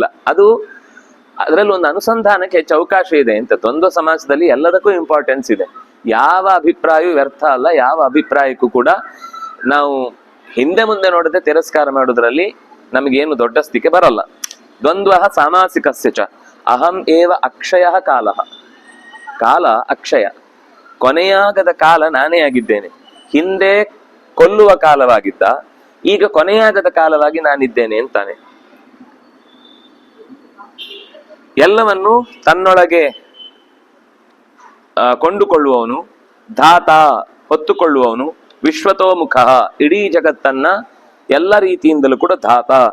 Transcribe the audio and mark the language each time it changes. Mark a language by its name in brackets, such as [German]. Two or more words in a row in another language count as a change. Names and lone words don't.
[Kannada] ಅದು ಅದರಲ್ಲಿ ಒಂದು ಅನುಸಂಧಾನಕ್ಕೆ ಹೆಚ್ಚು ಅವಕಾಶ ಇದೆ ಅಂತ. ದ್ವಂದ್ವ ಸಮಾಸದಲ್ಲಿ ಎಲ್ಲದಕ್ಕೂ ಇಂಪಾರ್ಟೆನ್ಸ್ ಇದೆ. ಯಾವ ಅಭಿಪ್ರಾಯವೂ ವ್ಯರ್ಥ ಅಲ್ಲ, ಯಾವ ಅಭಿಪ್ರಾಯಕ್ಕೂ ಕೂಡ ನಾವು ಹಿಂದೆ ಮುಂದೆ ನೋಡದೆ ತಿರಸ್ಕಾರ ಮಾಡೋದ್ರಲ್ಲಿ ನಮಗೇನು ದೊಡ್ಡ ಸ್ಥಿತಿ ಬರಲ್ಲ. [Sanskrit] ದ್ವಂದ್ವ ಸಾಮಾಸಿಕಸ್ಯ ಚ ಅಹಂ ಏವ ಅಕ್ಷಯ ಕಾಲ. [Kannada] ಕಾಲ ಅಕ್ಷಯ, ಕೊನೆಯಾಗದ ಕಾಲ ನಾನೇ ಆಗಿದ್ದೇನೆ. ಹಿಂದೆ ಕೊಲ್ಲುವ ಕಾಲವಾಗಿದ್ದ, ಈಗ ಕೊನೆಯಾಗದ ಕಾಲವಾಗಿ ನಾನಿದ್ದೇನೆ ಅಂತಾನೆ. ಎಲ್ಲವನ್ನು ತನ್ನೊಳಗೆ ಕೊಂಡುಕೊಳ್ಳುವವನು, ಧಾತ ಹೊತ್ತುಕೊಳ್ಳುವವನು, ವಿಶ್ವತೋಮುಖ ಇಡೀ ಜಗತ್ತನ್ನ ಎಲ್ಲ ರೀತಿಯಿಂದಲೂ ಕೂಡ ಧಾತ.